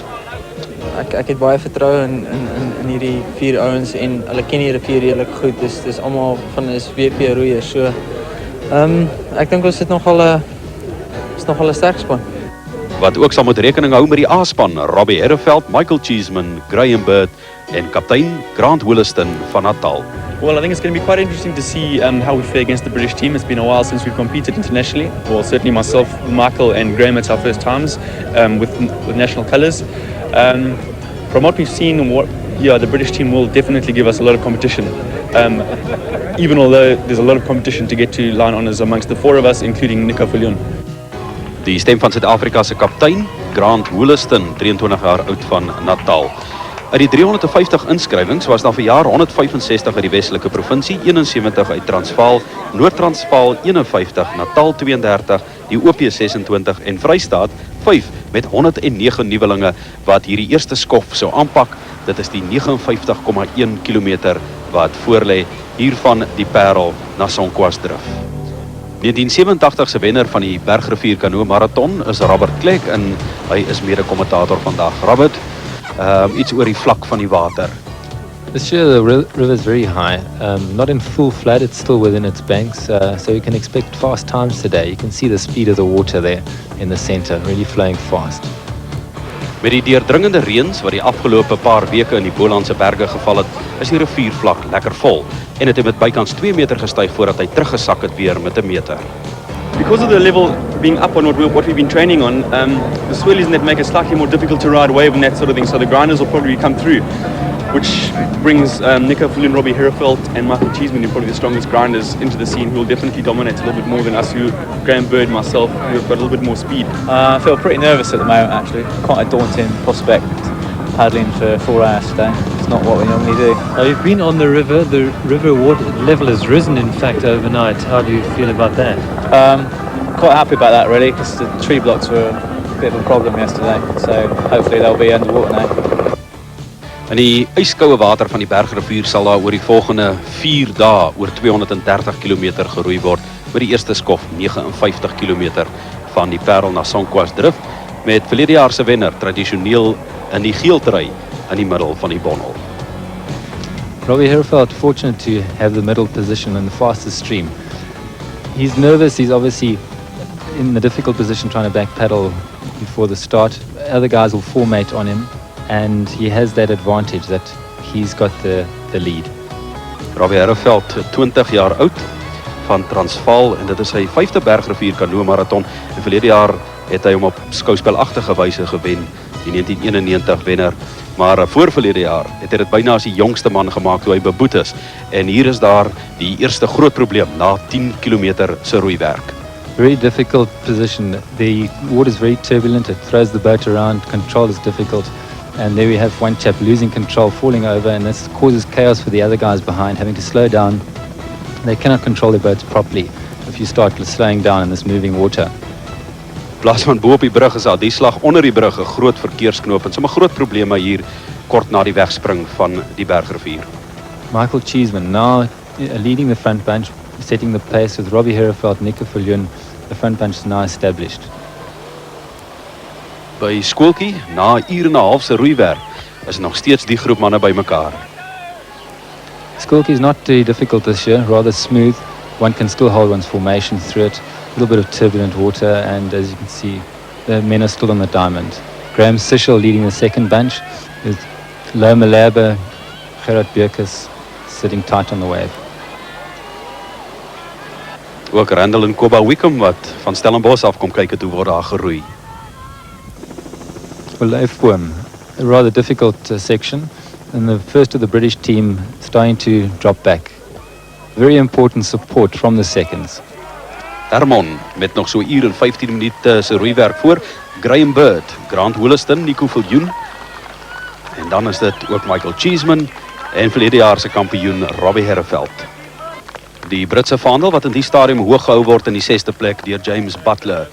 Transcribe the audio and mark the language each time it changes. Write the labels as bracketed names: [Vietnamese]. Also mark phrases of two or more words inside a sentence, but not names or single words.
[Afrikaans] Ek het baie vertroue in hierdie 4 ouens en hulle ken die rivier redelik goed. Dis almal van is WP roeiers. So ek dink ons het nogal 'n sterk span. Wat ook sal moet rekening hou met die A-span, Robbie Herreveld, Michael Cheeseman, Graham Bird en kaptein Grant Williston van Natal. [English] Well, I think it's going to be quite interesting to see how we fare against the British team. It's been a while since we've competed internationally. Well, certainly myself, Michael and Graham, it's our first times with national colours. From what we've seen, the British team will definitely give us a lot of competition. Even although there's a lot of competition to get to line honours amongst the 4 of us, including Nico Viljoen. [Afrikaans] Die stem van Suid-Afrika se kaptein, Grant Williston, 23 jaar oud van Natal. Uit die 350 inskrywings was daar vir jaar 165 uit die Westelike provinsie, 71 uit Transvaal, Noord-Transvaal 51, Natal 32, die OP 26 en Vrystaat 5 met 109 nuwelinge wat hierdie eerste skof sou aanpak. Dit is die 59,1 kilometer wat voorlê hier van die Parel na Sonquasdrif. 1987 se wenner van die Bergrivier Canoe Marathon is Robert Klek en hy is mede-kommentator vandag. Robert, iets oor die vlak van die water. [English] This year the river is very high, not in full flood, it's still within its banks, so you can expect fast times today. You can see the speed of the water there in the center, really flowing fast. [Afrikaans] Met die deurdringende reëns wat die afgelope paar weke in die Bolandse berge geval het, is die riviervlak lekker vol en het met bykans 2 meter gestyg voordat hy teruggesak het weer met 1 meter. [English] Because of the level being up on what we've been training on, the swirlies in that make it slightly more difficult to ride wave and that sort of thing, so the grinders will probably come through, which brings Nico Viljoen, Robbie Herreveld and Michael Cheeseman, who are probably the strongest grinders, into the scene, who will definitely dominate a little bit more than us, Graham Bird, myself, who have got a little bit more speed. I feel pretty nervous at the moment, actually. Quite a daunting prospect, paddling for 4 hours today. It's not what we normally do. You've been on the river water level has risen in fact overnight. How do you feel about that? Quite happy about that really, because the tree blocks were a bit of a problem yesterday, so hopefully they'll be underwater now. [Afrikaans] In die yskoue water van die Bergrivier sal daar oor die volgende 4 dae oor 230 km geroei word, met die eerste skof 59 km van die Parel na Sonquasdrif, met verlede jaar se wenner tradisioneel in die geeltrui in die middel van die bondel. [English] Robbie Herreveld fortunate to have the middle position in the fastest stream. He's nervous, he's obviously in the difficult position trying to back paddle before the start. Other guys will formate on him and he has that advantage that he's got the lead. [Afrikaans] Robbie Herreveld, 20 jaar oud van Transvaal en dit is sy 5de Bergrivier Canoe Marathon en verlede jaar het hy hom op skouspelagtige wyse gewen die 1991 wenner. Maar voor verlede jaar het hy dit byna as die jongste man gemaak toe hy beboet is. En hier is daar die eerste groot probleem na 10 kilometer se roeiwerk. [English] Very difficult position. The water is very turbulent. It throws the boat around. Control is difficult. And there we have one chap losing control, falling over, and this causes chaos for the other guys behind, having to slow down. They cannot control their boats properly if you start slowing down in this moving water. [Afrikaans] Plaas van bo op die brug is daar die slag onder die brug 'n groot verkeersknoop en sommer groot probleme hier kort na die wegspring van die Bergrivier. [English] Michael Cheeseman now leading the front bunch, setting the pace with Robbie Herefeld, Nico Viljoen. The front bunch is now established. [Afrikaans] By skooltjie, na 'n uur en 'n half se roeiwerk, is nog steeds die groep manne bymekaar. [English] Skulky is not too difficult this year, rather smooth. One can still hold one's formation through it. A little bit of turbulent water, and as you can see, the men are still on the diamond. Graham Sichel leading the second bunch, with Lo Malaba, Gerard Bierkes sitting tight on the wave. [Afrikaans] Ook Randall en Koba Wickham wat van Stellenbosch af kom kyk het hoe word daar geroei. [English] Well, Leifboom, a rather difficult section, and the first of the British team starting to drop back. Very important support from the seconds. [Afrikaans] Hermon met nog so uur en 15 minute se roeiwerk voor. Graham Bird, Grant Williston, Nico Viljoen. En dan is dit ook Michael Cheeseman en verlede jaar se kampioen Robbie Herefeld. Die Britse vaandel wat in die stadium hoog gehou word in die 6de plek deur James Butler.